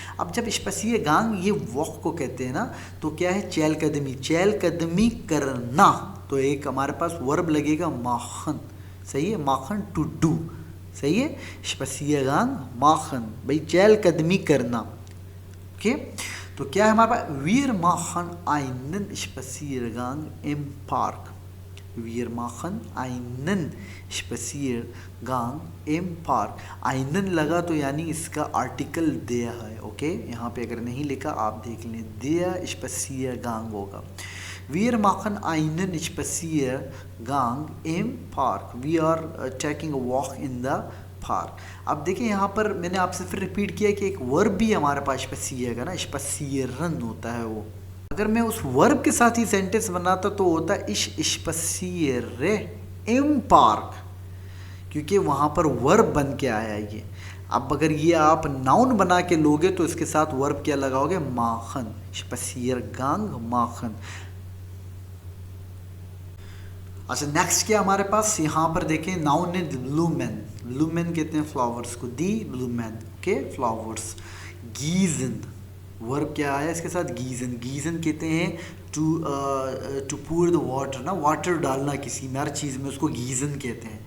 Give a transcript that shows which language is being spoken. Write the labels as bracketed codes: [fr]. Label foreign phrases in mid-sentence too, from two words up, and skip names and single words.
[hi] अब जब स्पसियरगांग ये वॉक को कहते हैं ना, तो क्या है, चहलकदमी, चहलकदमी करना, तो एक हमारे पास वर्ब लगेगा माखन, सही है, माखन [en] to do, [hi] सही है, [de] Spaziergang machen, [hi] भाई चहलकदमी करना, ओके। तो क्या है हमारे पास, [de] wir machen einen Spaziergang im Park, Wir machen einen Spaziergang im Park। [hi] einen लगा तो यानी इसका आर्टिकल der है, ओके। यहाँ पे अगर नहीं लिखा आप देख लें, [de] der Spaziergang होगा। Wir machen einen Spaziergang im Park। [en] We are taking a walk in the park। [hi] अब देखिए यहाँ पर मैंने आपसे फिर रिपीट किया कि एक वर्ब भी हमारे पास spazier का ना, spazieren होता है वो। अगर मैं उस वर्ब के साथ ही सेंटेंस बनाता तो होता [de] ich spaziere im Park, [hi] क्योंकि वहाँ पर वर्ब बन के आया ये। अब अगर ये आप नाउन बना के लोगे तो इसके साथ वर्ब क्या लगाओगे, [de] machen, Spaziergang machen। [hi] अच्छा नेक्स्ट क्या हमारे पास यहाँ पर देखें, नाउन है ब्लूमेन। ब्लूमेन कहते हैं फ्लावर्स को, [de] die Blumen, [hi] ओके, फ्लावर्स। गीजन वर्ब क्या आया इसके साथ, गीजन। गीजन कहते हैं [en] to pour the water [hi] ना, वाटर डालना किसी में, हर चीज़ में उसको गीजन कहते हैं।